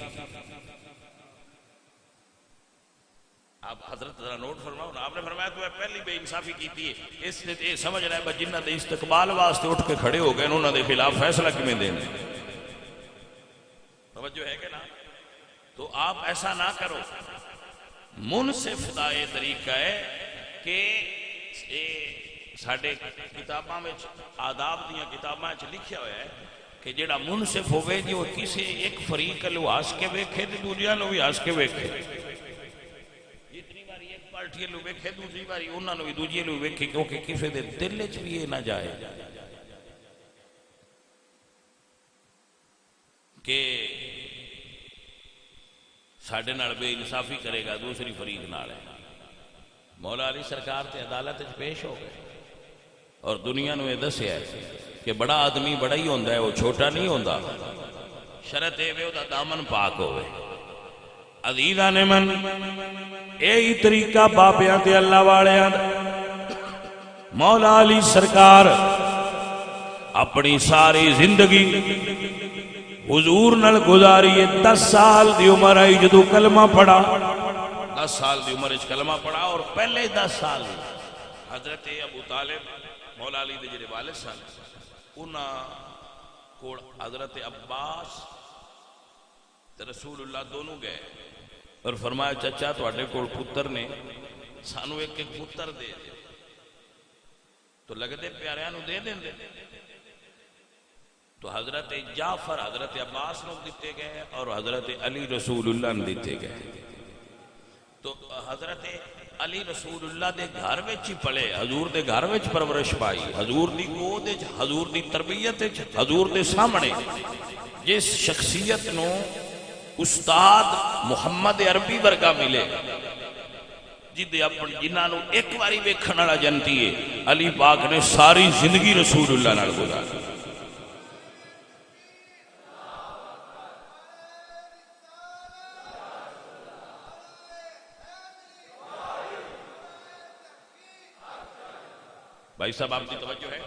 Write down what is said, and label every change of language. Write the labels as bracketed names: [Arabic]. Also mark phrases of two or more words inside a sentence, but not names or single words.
[Urdu] آپ حضرت ذرا نوٹ فرماؤ نا، آپ نے فرمایا تو ہے پہلی بے انصافی کی تھی، اس نے یہ سمجھ رہا ہے جنہ دے استقبال واسطے اٹھ کے کھڑے ہو گئے انہوں نے خلاف فیصلہ کیویں دینا، توجہ ہے کہ نا؟ [Punjabi] تو آپ ایسا نہ کرو، منصف دا یہ طریقہ ہے کہ ساڈے کتاباں وچ آداب دیاں کتاباں وچ لکھیا ہوا ہے کہ جڑا منصف ہوئے جی وہ کسی ایک فریق لو ہس کے ویکھے تے دوجیاں لو بھی ہس کے ویکھے، جتنی باری ایک پارٹی لو ویکھے دوسری باری انہاں نو بھی دوجے لو ویکھے، کیونکہ کسی دے دل وچ بھی یہ نہ جائے کہ ساڈے نال بے انصافی کرے گا دوسری فریق نال ہے۔ مولا علی سرکار تے عدالت وچ پیش ہو گئے اور دنیا نو یہ دسیا ہے کہ بڑا آدمی بڑا ہی ہوندا ہے، وہ چھوٹا نہیں ہوندا، شرط اے وے دا دامن پاک ہوئے۔ [Persian] عزیزان من [Punjabi] یہی طریقہ بابیاں تے اللہ والیاں دا۔ مولا علی سرکار اپنی ساری زندگی حضور نال گزاری ہے۔ 10 سال دی عمر آئی جدو کلمہ پڑھا، 10 سال دی عمر اچ کلمہ پڑھا، اور پہلے 10 سال حضرت ابو طالب مولا علی دے جڑے والد سن انہاں کول حضرت عباس تے رسول اللہ دونوں گئے اور فرمایا چچا تواڈے کول پتر نے، سانو ایک ایک پتر دے دے، تو لگدے پیاریاں نو دے دیں دے۔ تو حضرت جعفر حضرت عباس نو دیتے گئے اور حضرت علی رسول اللہ نے دیتے گئے۔ تو حضرت علی رسول اللہ دے گھر وچ ہی پڑھے، حضور دے گھر وچ پرورش پائی، حضور دی گود وچ، حضور دی تربیت وچ، حضور دے سامنے جس شخصیت نو استاد محمد عربی ورگا ملے، جنہاں نو ایک واری ویکھن والا جنتی ہے، علی پاک نے ساری زندگی رسول اللہ نال گزاری۔ [Urdu] بھائی صاحب آپ کی توجہ ہے؟